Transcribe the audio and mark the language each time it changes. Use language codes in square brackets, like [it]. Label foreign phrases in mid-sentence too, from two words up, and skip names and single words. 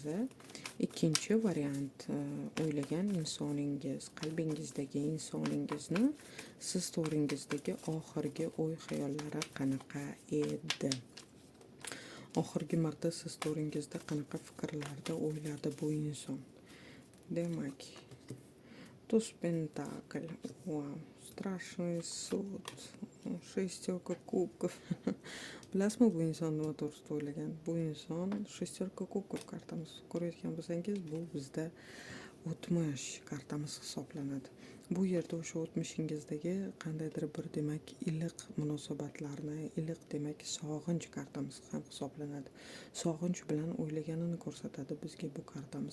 [uz] Ikkinchi variant o'ylagan insoningiz, qalbingizdagi insoningizni siz storingizdagi oxirgi o'y-xayollari qanaqa edi? Oxirgi marta siz storingizda qanaqa fikrlarda o'yladi bu inson? Demak, [ru] туз пентакль, вау, страшный суд, шестерка кубков. [uz] Bilasizmi bu inson nima to'g'risida o'ylagan? Bu inson [ru] шестерка кубков [uz] kartamiz ko'rayotgan bo'lsangiz, bu bizda o'tmish kartamiz hisoblanadi. Bu yerda o'sha o'tmishingizdagi qandaydir bir demak iliq munosabatlarni, iliq demak sog'inch kartamiz ham hisoblanadi. Sog'inch bilan o'ylaganini ko'rsatadi bizga bu kartamiz.